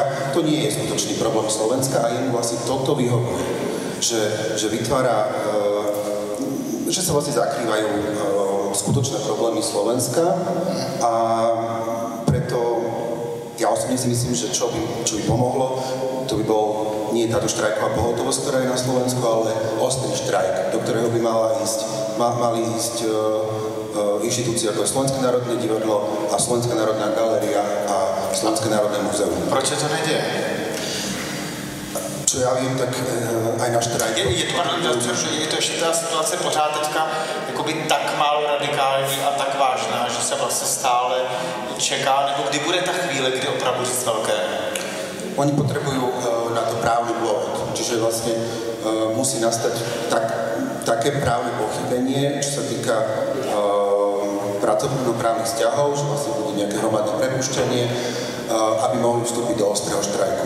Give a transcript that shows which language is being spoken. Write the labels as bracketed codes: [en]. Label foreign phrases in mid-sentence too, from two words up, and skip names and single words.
[sk] To nie je skutočný problém Slovenska a jemu vlastne toto vyhovuje, že vytvára, že sa vlastne zakrývajú skutočné problémy Slovenska, a preto ja osobne si myslím, že čo by pomohlo, to by bol nie táto štrajková pohotovosť, ktorá je na Slovensku, ale ostrý štrajk, do ktorého by mali ísť inštitúcie ako je Slovenské národné divadlo a Slovenská národná galéria a Slovenské národné múzeum. [cs] Proč to neděje? [sk] Čo ja viem, tak aj na štrajk. [cs] Je to ještě ta situace pořád teďka jakoby tak málo radikální a tak vážná, že se vlastně stále čeká, nebo kdy bude ta chvíle, kdy opravdu říct velké? [sk] Oni potrebujú na to právny dôvod, čiže vlastne musí nastať také právne pochybenie, čo sa týka pracovnoprávnych vzťahov, že vlastne bude nejaké hromadné prepuštenie, aby mohli vstúpiť do ostrého štrajku.